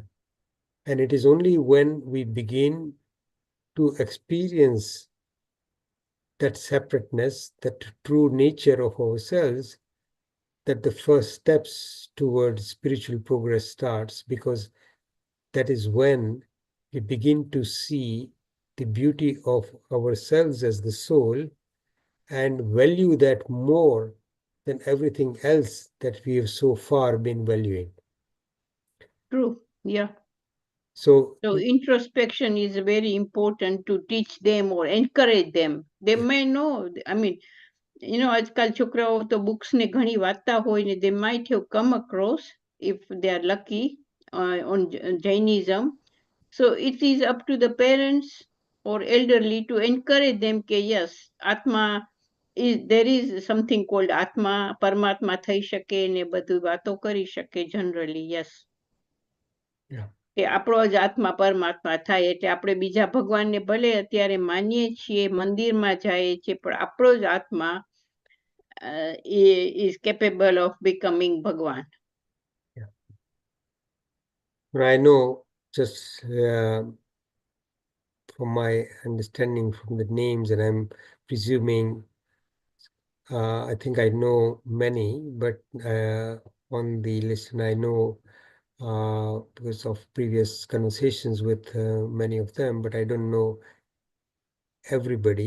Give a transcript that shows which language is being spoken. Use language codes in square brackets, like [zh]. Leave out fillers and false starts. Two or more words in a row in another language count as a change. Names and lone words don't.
[en] And it is only when we begin to experience that separateness, that true nature of ourselves, that the first steps towards spiritual progress starts, because that is when we begin to see the beauty of ourselves as the soul and value that more than everything else that we have so far been valuing. True, yeah. So introspection is very important to teach them or encourage them. They may know, I mean, [gu] આજકાલ છોકરાઓ તો books ને ઘણી વાંચતા હોય ને [en] they might have come across, if they are lucky, on Jainism. So it is up to the parents or elderly to encourage them કે yes, આત્મા there is something called આત્મા, [gu] પરમાત્મા થઈ શકે ને બધું વાતો કરી શકે [en] generally, yes. [gu] કે આપણો જ આત્મા પરમાત્મા થાય એટલે આપણે બીજા ભગવાનને ભલે અત્યારે માનીએ છીએ, મંદિરમાં જાય છે, પણ આપણો જ આત્મા [en] is capable of becoming Bhagwan. Yeah. I know, just from my understanding from the names, and I'm presuming, I think I know many, but on the list, and I know because of previous conversations with many of them, but I don't know everybody.